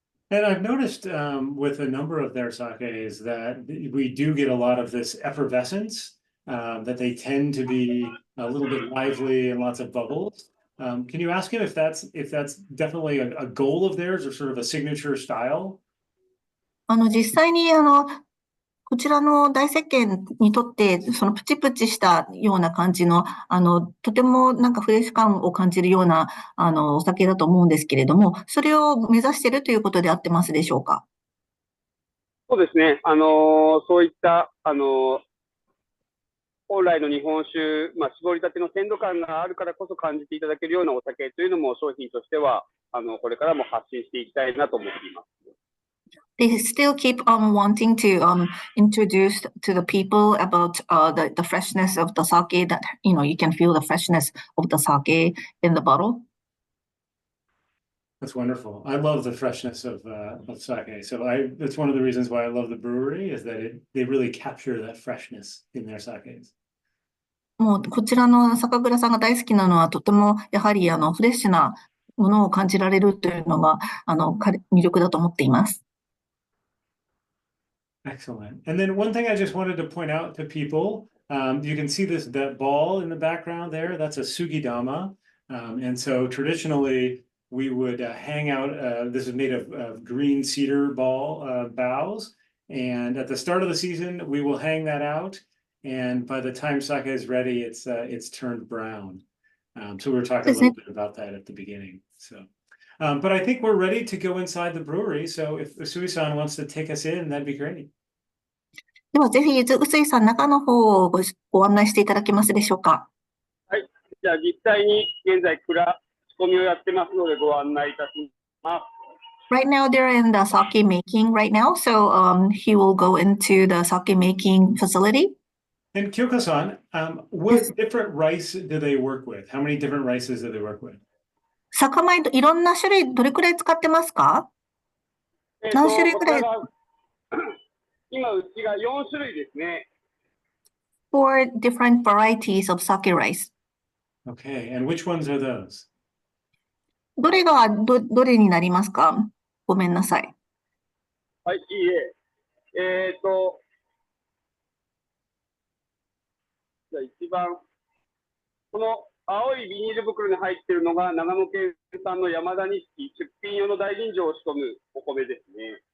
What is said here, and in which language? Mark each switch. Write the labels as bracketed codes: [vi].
[en] And I've noticed with a number of their sakes that we do get a lot of this effervescence, that they tend to be a little bit lively and lots of bubbles. Can you ask him if that's definitely a goal of theirs or sort of a signature style? [ja] 実際にこちらの大石鹸にとって、そのプチプチしたような感じの、とてもなんかフレッシュ感を感じるような、お酒だと思うんですけれども、それを目指しているということで合ってますでしょうか？そうですね。そういった、本来の日本酒、搾りたての鮮度感があるからこそ感じていただけるようなお酒というのも商品としては、これからも発信していきたいなと思っています。 [en] They still keep on wanting to introduce to the people about the freshness of the sake, that you can feel the freshness of the sake in the bottle. That's wonderful. I love the freshness of sake. So that's one of the reasons why I love the brewery, is that they really capture that freshness in their sakes. [ja] もうこちらの酒蔵さんが大好きなのは、とてもやはりフレッシュなものを感じられるというのが魅力だと思っています。 [en] Excellent. And then one thing I just wanted to point out to people, you can see that ball in the background there. That's a sugidama. And so traditionally, we would hang out, this is made of green cedar boughs. And at the start of the season, we will hang that out. And by the time sake is ready, it's turned brown. So we were talking a little bit about that at the beginning. So, but I think we're ready to go inside the brewery. So if Usui-san wants to take us in, that'd be great. [ja] ではぜひ、臼井さん、中の方をご案内していただけますでしょうか。はい。じゃあ実際に現在仕込みをやってますのでご案内いたします。 [en] Right now, they're in the sake making right now, so he will go into the sake making facility. And Kyoko-san, what different rice do they work with? How many different rices do they work with? [ja] 酒米、いろんな種類、どれくらい使ってますか？何種類くらい？今、うちが4種類ですね。 [en] Four different varieties of sake rice. Okay, and which ones are those? [ja] どれがどれになりますか？ごめんなさい。はい、いいえ。じゃあ一番、この青いビニール袋に入っているのが長野県産の山田錦出品用の大吟醸を仕込むお米ですね。